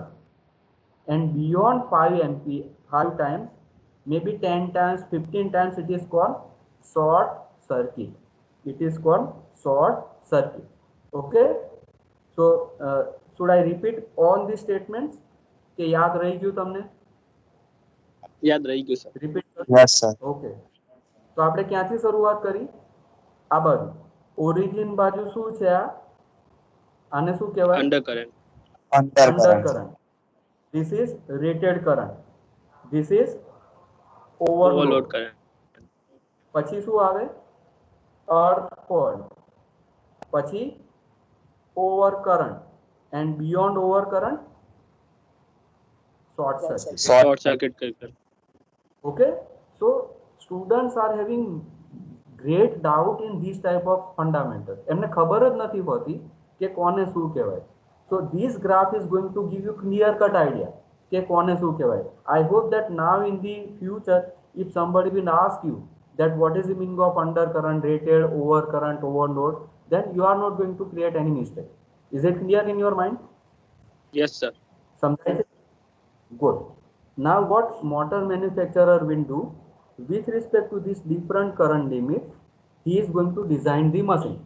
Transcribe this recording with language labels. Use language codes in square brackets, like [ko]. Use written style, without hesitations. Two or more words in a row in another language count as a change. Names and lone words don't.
[en] And beyond 5 times, maybe 10 times, 15 times, it is called short circuit. It is called short circuit. Okay, so should I repeat all these statements? [gu] કે યાદ રહી ગયું તમને? યાદ રહી ગયું, sir. [en] Repeat. Yes, sir. [gu] Okay, તો આપણે ક્યાંથી શરૂઆત કરી? આ બાજુ ઓરિજિન બાજુ શું છે? આને શું કહેવાય? [en] Undercurrent. Undercurrent. This is rated current. This is overload current. [gu] પછી શું આવે? [en] earth fault. [gu] પછી overcurrent. [en] And beyond overcurrent, short circuit. Short circuit current. Okay, so students are having great doubt in these type of fundamentals. [gu] એમને ખબર જ નથી હોતી કે કોને શું કહેવાય. [en] So this graph is going to give you clear cut idea [gu] કે કોને શું કહેવાય. [en] I hope that now in the future, if somebody will ask you that what is the meaning of undercurrent, rated, overcurrent, overload, then you are not going to create any mistake. Is it clear in your mind? Yes, sir. Sometimes good. Now what motor manufacturer will do with respect to this different current limit, he is going to design the machine.